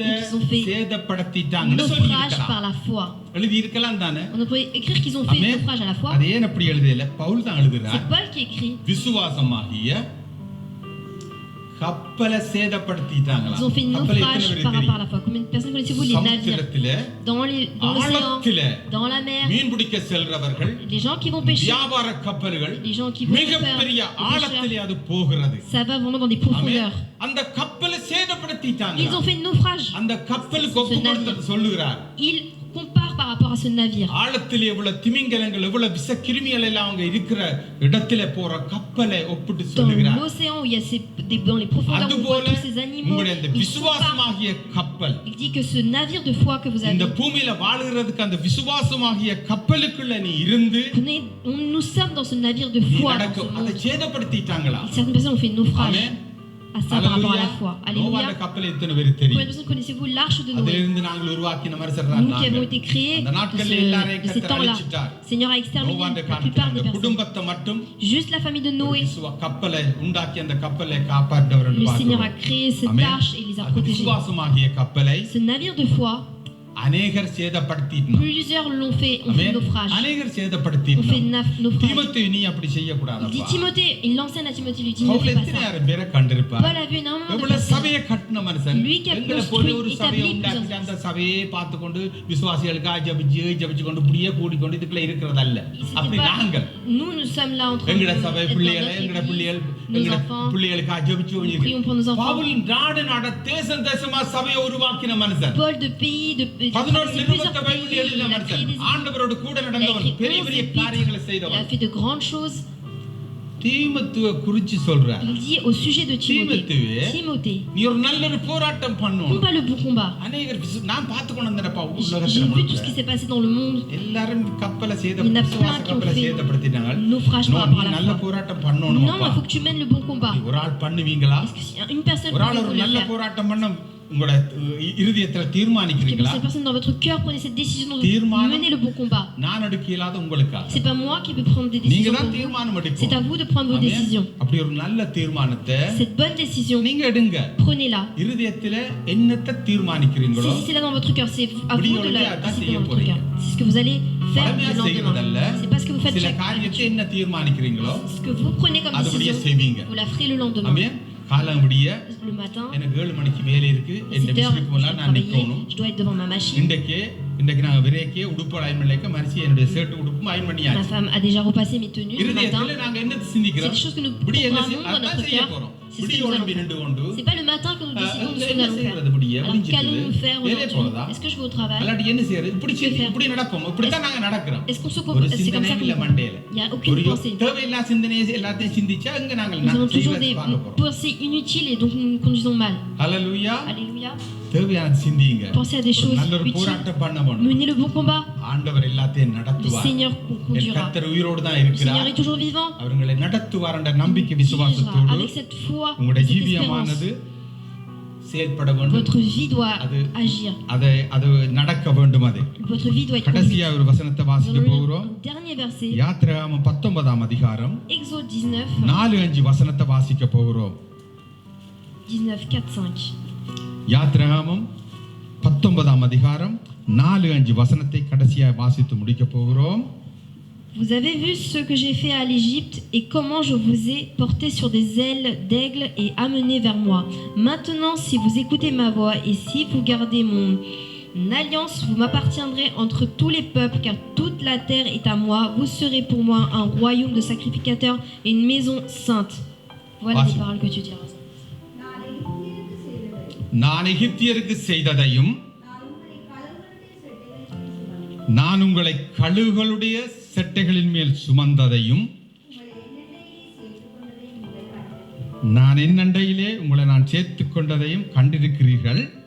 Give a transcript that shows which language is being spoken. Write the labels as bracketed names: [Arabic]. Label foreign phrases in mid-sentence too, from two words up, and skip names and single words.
[French] Ils ont fait [Tamil] சேதப்படுத்திட்டாங்கன்னு சொல்லி [French] Naufrage par la foi. [Tamil] எழுதி இருக்கலாம் தானே. [French] On pourrait écrire qu'ils ont fait ஆமென். naufrage à la foi. [Tamil] அது ஏன் அப்படி எழுதல? பவுல் தான் எழுதுறார். [French] C'est Paul qui écrit. [Tamil] விசுவாசமாகிய கப்பலை சேதப்படுத்திட்டாங்களா? [French] Ils ont fait [Tamil] கப்பலை [French] naufrage [Tamil] எத்தனை பேருக்கு [French] par rapport à [Tamil] தெரியும்? [French] la foi. Combien de personnes connaissez-vous les navires? [Tamil] சமுத்திரத்திலே [French] Dans l'océan, [Tamil] ஆழத்திலே [French] dans la mer, [Tamil] மீன் பிடிக்க செல்றவர்கள் [French] les gens qui vont pêcher, [Tamil] வியாபார கப்பல்கள் [French] les gens qui vont faire [Tamil] மிகப்பெரிய [French] des pêcheurs, [Tamil] ஆழத்திலே அது போகிறது. [French] ça va vraiment dans des ஆமென். profondeurs. [Tamil] அந்த கப்பலை சேதப்படுத்திட்டாங்க. [French] Ils ont fait naufrage. [Tamil] அந்த கப்பலுக்கு ஒப்பு கொடுத்து சொல்லுகிறார். [French] Ils comparent par rapport à ce navire. [Tamil] ஆழத்திலே எவ்வளவு திமிங்கலங்கள் எவ்வளவு விஷ கிருமிகள் எல்லாம் அவங்க இருக்கிற இடத்திலே போற கப்பலை ஒப்பிட்டு [French] Dans [Tamil] சொல்லுகிறார். [French] l'océan où il y a dans les profondeurs où on voit [Tamil] அதுபோல [French] tous ces animaux, [Tamil] உங்களுடைய இந்த [French] il compare. [Tamil] விசுவாசமாகிய கப்பல் [French] Il dit que ce navire de foi que vous [Tamil] இந்த [French] avez, [Tamil] பூமியில வாழுகிறதுக்கு அந்த விசுவாசமாகிய கப்பலுக்குள்ள நீ இருந்து [French] nous sommes dans ce navire de [Tamil] நீ [French] foi. Dans [Tamil] நடக்க [French] ce [Tamil] அதை [French] monde. [Tamil] சேதப்படுத்திட்டாங்களா? [French] Certaines personnes ont fait naufrage ஆமென். à ça par rapport à la foi. [Tamil] நோவாண்ட [French] Alléluia. [Tamil] கப்பல் எத்தனை பேர் [French] Combien [Tamil] தெரியும்? [French] de personnes connaissez-vous l'arche de Noé? [Tamil] அதிலிருந்து நாங்கள் உருவாக்கின மாதிரி சொல்றார். [French] Nous qui avons été créés [Tamil] அந்த நாட்கள்ல [French] de [Tamil] எல்லாரையும் [French] ces [Tamil] கர்த்தர் [French] temps-là. [Tamil] அழிச்சிட்டார். [French] Le Seigneur a exterminé [Tamil] நோவாண்ட [French] la plupart des [Tamil] காலத்துல [French] personnes. [Tamil] குடும்பத்தை மட்டும் [French] Juste la famille de Noé. [Tamil] கப்பலை உண்டாக்கி அந்த கப்பலை காப்பாற்றவர் என்று [French] Le Seigneur a [Tamil] பார்க்கிறோம். [French] créé cette ஆமென். arche et les a [Tamil] அது [French] protégés. [Tamil] விசுவாசமாகிய கப்பலை [French] Ce navire de foi, [Tamil] அநேகர் சேதப்படுத்தினார். [French] plusieurs l'ont fait, ont fait ஆமென். naufrage. [Tamil] அநேகர் [French] Ont fait [Tamil] சேதப்படுத்தினார். [French] naufrage. [Tamil] தீமோத்தேயு நீ அப்படி செய்ய [French] Il dit [Tamil] கூடாதப்பா. [French] Timothée, il l'enseigne à Timothée, il lui dit ne பவுல் fais pas [Tamil] எத்தனை [French] ça. [Tamil] ஆயிரம் பேரை கண்டிருப்பார். [French] Paul a vu énormément de [Tamil] எவ்வளவு [French] personnes. [Tamil] சபையை கட்டின மனுஷன். [French] Lui qui a [Tamil] எங்களை [French] construit, [Tamil] போல ஒரு சபையை [French] établi [Tamil] உண்டாக்கி [French] plusieurs- [Tamil] அந்த சபையை பார்த்து கொண்டு விசுவாசிகளுக்காக ஜபிச்சு கொண்டு இப்படியே கூடிக்கொண்டு இதுக்குள்ள இருக்கிறதல்ல. [French] C'était [Tamil] அப்படி [French] pas- [Tamil] நாங்கள் [French] Nous sommes là en train [Tamil] எங்கட [French] de [Tamil] சபை [French] être dans [Tamil] பிள்ளைகளை [French] notre [Tamil] எங்கட [French] église, [Tamil] பிள்ளைகள் [French] nos [Tamil] எங்கட [French] enfants. [Tamil] பிள்ளைகளுக்காக ஜபிச்சு [French] Prions pour nos enfants. [Tamil] பவுல் நாடு தேசம் தேசமா சபையை உருவாக்கின மனுஷன். [French] Paul de pays, de 11 c'est [Tamil] நிருபத்தை [French] plusieurs [Tamil] பைபிள் [French] pays, [Tamil] எழுதின [French] il a créé [Tamil] மனுஷன். [French] des [Tamil] ஆண்டவரோடு கூட [French] il a [Tamil] நடந்தவன். [French] écrit [Tamil] பெரிய [French] 11 [Tamil] பெரிய [French] épîtres, [Tamil] காரியங்களை [French] il a [Tamil] செய்தவன். [French] fait de grandes choses. [Tamil] தீமோத்தேயுவை குறிச்சு சொல்றார். [French] Il dit au sujet de Timothée, [Tamil] தீமோத்தேயுவே, [French] Timothée, [Tamil] நீ ஒரு நல்ல ஒரு போராட்டம் பண்ணணும். [French] combat le bon combat. [Tamil] அநேகர் நான் பார்த்து கொண்டு வந்தேன்ப்பா [French] J'ai [Tamil] உலகத்துல [French] vu tout ce qui s'est passé dans le monde. [Tamil] எல்லாரும் கப்பலை [French] Il y en a plein [Tamil] விசுவாச [French] qui ont [Tamil] கப்பலை [French] fait [Tamil] சேதப்படுத்திட்டாங்க. [French] naufrage par [Tamil] நீ [French] rapport à la [Tamil] நல்ல [French] foi. [Tamil] போராட்டம் [French] Non, [Tamil] பண்ணணும்ப்பா. [French] mais il faut que tu mènes le bon combat. [Tamil] ஒரு ஆள் பண்ணுவீங்களா? [French] Est-ce que si une personne [Tamil] ஒரு [French] peut [Tamil] ஆள் ஒரு [French] le [Tamil] நல்ல [French] faire? [Tamil] போராட்டம் பண்ண உங்களோட இருதயத்துல [French] Est-ce que [Tamil] தீர்மானிக்கிறீங்களா? [French] cette personne dans votre cœur prenez cette décision de [Tamil] தீர்மானம் [French] mener le bon combat? [Tamil] நான் எடுக்க இயலாத உங்களுக்கா? [French] C'est pas moi qui peux prendre des [Tamil] நீங்க [French] décisions [Tamil] தான் [French] pour vous. [Tamil] தீர்மானம் [French] C'est à [Tamil] எடுக்கணும். [French] vous de prendre vos ஆமென். décisions. [Tamil] அப்படி ஒரு நல்ல தீர்மானத்தை [French] Cette bonne décision, [Tamil] நீங்க எடுங்க. [French] prenez-la. [Tamil] இருதயத்துல என்னத்தை தீர்மானிக்கிறீங்களோ [French] Saisissez-la dans votre cœur. C'est à [Tamil] அப்படி [French] vous de [Tamil] ஒரு [French] la [Tamil] அதான் [French] décider [Tamil] செய்ய [French] dans votre [Tamil] போறீங்க. [French] cœur. C'est ce que vous allez faire [Tamil] பழமையா [French] le [Tamil] செய்கிறதல்ல. [French] lendemain. C'est pas ce que vous faites [Tamil] சில [French] chaque [Tamil] காரியத்தை [French] jour. [Tamil] என்ன தீர்மானிக்கிறீங்களோ [French] Ce que vous prenez comme [Tamil] அதுபடியே [French] décision, [Tamil] செய்வீங்க. [French] vous la ferez le lendemain. [Tamil] ஆமென். காலம் விடிய [French] Le matin, [Tamil] எனக்கு 7 மணிக்கு வேலை இருக்கு. [French] à [Tamil] இந்த [French] 7 heures, [Tamil] மிஷினுக்கு [French] je [Tamil] முன்னால [French] dois [Tamil] நான் [French] travailler. [Tamil] நிக்கணும். [French] Je dois être devant ma machine. [Tamil] இன்றைக்கு நான் விரைக்கே உடுப்பு அயன் பண்ணலைக்க மரிசி என்னுடைய ஷர்ட் உடுப்பும் அயன் [French] Ma [Tamil] பண்ணியாச்சு. [French] femme a déjà repassé mes tenues ce matin. [Tamil] இருதயத்துல நாங்க என்ன [French] C'est [Tamil] சிந்திக்கிறோம்? [French] des choses que nous [Tamil] இப்படி என்ன [French] programmons dans [Tamil] அதான் [French] notre [Tamil] செய்ய [French] cœur. [Tamil] போறோம். [French] C'est ce que [Tamil] விடிய [French] nous allons [Tamil] உடம்பி [French] faire. [Tamil] நின்று கொண்டு [French] C'est pas le matin que nous décidons de ce que nous [Tamil] என்ன [French] allons [Tamil] செய்யறது [French] faire. [Tamil] விடிய [French] Alors [Tamil] முடிஞ்சிட்டு [French] qu'allons-nous faire [Tamil] வேலையை [French] aujourd'hui? [Tamil] போறதா [French] Est-ce que je vais au travail? [Tamil] அல்லாட்டி என்ன செய்யறது இப்படி நடப்போம் இப்படித்தான் நாங்க நடக்கிறோம் [French] Est-ce qu'on se [Tamil] ஒரு [French] comporte? C'est comme ça [Tamil] சிந்தனையும் இல்ல [French] qu'on [Tamil] மண்டையில [French] Il n'y a aucune [Tamil] ஒரு [French] pensée. [Tamil] தேவையில்லா சிந்தனையை எல்லாத்தையும் சிந்திச்சா அங்க நாங்கள் [French] Nous avons toujours [Tamil] செய்வதை [French] des [Tamil] பார்க்க போறோம் [French] pensées inutiles et donc nous nous conduisons mal. ஹல்லேலூயா Alléluia. [Tamil] தேவையான சிந்திங்க [French] Pensez à des choses [Tamil] நல்ல ஒரு [French] utiles. [Tamil] போராட்டம் பண்ண வேணும் [French] Menez le bon combat. [Tamil] ஆண்டவர் எல்லாத்தையும் [French] Le [Tamil] நடத்துவார் [French] Seigneur [Tamil] என் [French] conduira. [Tamil] கர்த்தர் உயிரோடு தான் [French] Le Seigneur [Tamil] இருக்கிறார் [French] est toujours vivant. [Tamil] அவர்களை நடத்துவார் என்ற நம்பிக்கை [French] Il dirigera. [Tamil] விசுவாசத்தோடு [French] Avec cette foi, [Tamil] உங்களுடைய [French] cette [Tamil] ஜீவியமானது [French] espérance, [Tamil] செயல்பட வேண்டும் [French] votre vie doit [Tamil] அது- [French] agir. [Tamil] அது நடக்க வேண்டும் அது [French] Votre vie doit être conduite. [Tamil] கடைசியா ஒரு வசனத்தை [French] Nous [Tamil] வாசிக்க [French] allons lire [Tamil] போகிறோம் [French] un dernier verset. [Tamil] யாத்திராகமம் 19ஆம் அதிகாரம் [French] Exode 19, [Tamil] 4-5 வசனத்தை வாசிக்க போகிறோம் [French] 19, 4, 5. [Tamil] யாத்திராகமம் 19ஆம் அதிகாரம் 4-5 வசனத்தை கடைசியா வாசித்து முடிக்க போகிறோம். [French] Vous avez vu ce que j'ai fait à l'Égypte et comment je vous ai porté sur des ailes d'aigle et amené vers moi. Maintenant, si vous écoutez ma voix et si vous gardez mon alliance, vous m'appartiendrez entre tous les peuples, car toute la terre est à moi. Vous serez pour moi un royaume de sacrificateurs et une maison sainte. Voilà les paroles que tu diras. [Tamil] நான் எகிப்தியருக்கு செய்ததையும் நான் உங்களை கழுகுகளுடைய செட்டைகளின் மேல் சுமந்ததையும் நான் என் அண்டையிலே உங்களை நான் சேர்த்துக் கொண்டதையும் கண்டிருக்கிறீர்கள்.